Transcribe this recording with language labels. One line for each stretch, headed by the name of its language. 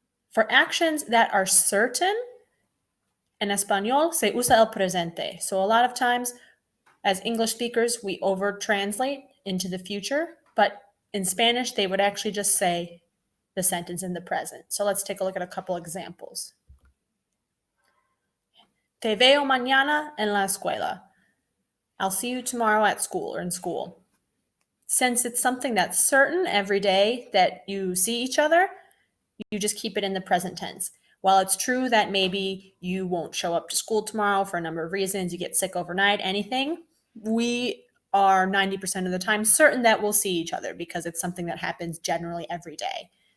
English: For actions that are certain,
Spanish: en español se usa el presente.
English: So a lot of times, as English speakers, we over-translate into the future, but in Spanish, they would actually just say the sentence in the present. So let's take a look at a couple examples.
Spanish: Te veo mañana en la escuela.
English: I'll see you tomorrow at school or in school. Since it's something that's certain every day that you see each other, you just keep it in the present tense. While it's true that maybe you won't show up to school tomorrow for a number of reasons, you get sick overnight, anything, we are 90% of the time certain that we'll see each other because it's something that happens generally every day.